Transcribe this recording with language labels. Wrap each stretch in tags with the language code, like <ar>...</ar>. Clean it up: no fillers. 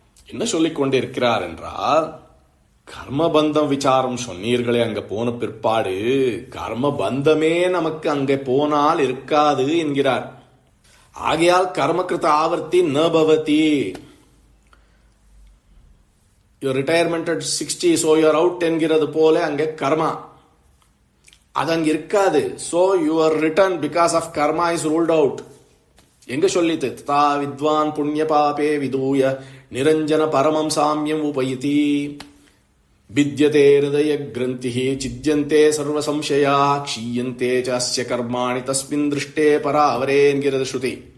<ta>என்ன சொல்லிக் கொண்டிருக்கிறார் என்றால், கர்மபந்தம் விசாரம் சொன்னீர்களே, அங்க போன பிற்பாடு கர்மபந்தமே நமக்கு அங்கே போனால் இருக்காது என்கிறார்.</ta> <sa>ஆகையால் கர்மகிருத ஆவர்த்தி ந பவதி.</sa> <en>your retirement at 60, so you are out</en> <ta>என்கிறது போல அங்கே கர்மா அது அங்க இருக்காது.</ta> <en>so your return because of karma is ruled out.</en> <ta>எங்க சொல்லித்து</ta> <sa>ததா வித்வான் புண்ணிய பாபே விதூய நிரஞ்சன பரமம் சாமியம் உபயிதி வித்யதே ஹிருதய கிரந்திஹி சித்யந்தே சர்வ சம்சயா க்ஷீயந்தே சாஸ்ய கர்மாணி தஸ்மின் திருஷ்டே பராவரே</sa> <ta>என்கிறது ஸ்ருதி.</ta>